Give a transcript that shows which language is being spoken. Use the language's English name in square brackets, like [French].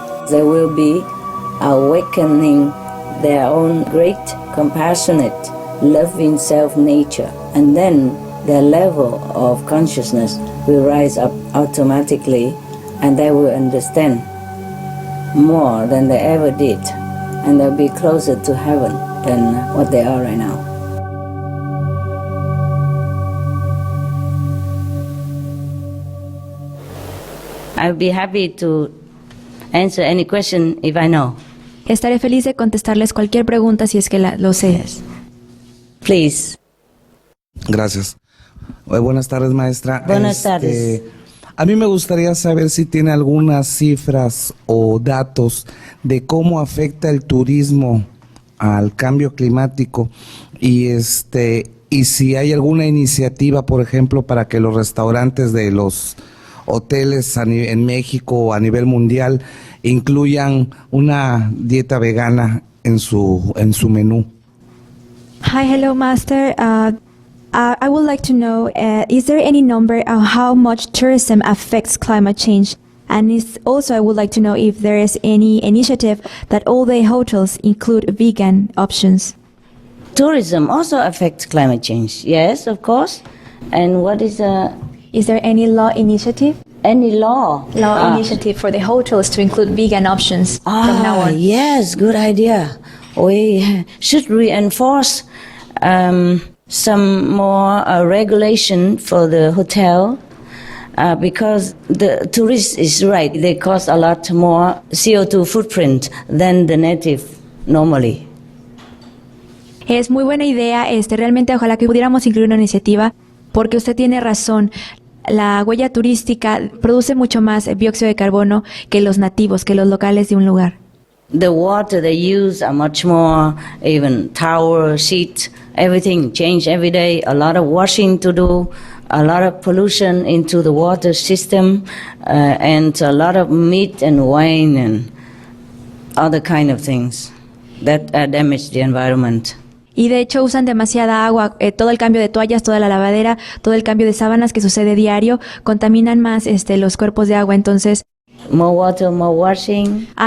[English] They will be awakening their own great, compassionate, loving self-nature, and then their level of consciousness will rise up automatically, and they will understand more than they ever did, and they'll be closer to heaven than what they are right now. I'll be happy to answer any question if I know. [Spanish] Estaré feliz de contestarles cualquier pregunta si es que lo sé. [English] Please. [Spanish] Gracias. Buenas tardes, maestra. Buenas tardes. A mí me gustaría saber si tiene algunas cifras o datos de cómo afecta el turismo al cambio climático y si hay alguna iniciativa, por ejemplo, para que los restaurantes de los hoteles en México o a nivel mundial incluyan una dieta vegana en su menú. [English] Hi, hello, Master. I would like to know, is there any number on how much tourism affects climate change? And also I would like to know if there is any initiative that all the hotels include vegan options. Tourism also affects climate change. Yes, of course. And what is Is there any law initiative? Any law? Initiative for the hotels to include vegan options from now on? Yes, good idea. We should reinforce some more regulation for the hotel because the tourist is right. They cause a lot more CO2 footprint than the native normally. [Spanish] Es muy buena idea. Realmente ojalá que pudiéramos incluir una iniciativa porque usted tiene razón. La huella turística produce mucho más dióxido de carbono que los nativos, que los locales de un lugar. [English] The water they use are much more, even towel, sheet, everything change every day. A lot of washing to do, a lot of pollution into the water system, and a lot of meat and wine and other kind of things that damage the environment. [Spanish] Y de hecho usan demasiada agua, todo el cambio de toallas, toda la lavadera, todo el cambio de sábanas que sucede diario, contaminan más los cuerpos de agua, entonces... [English] More water, more washing.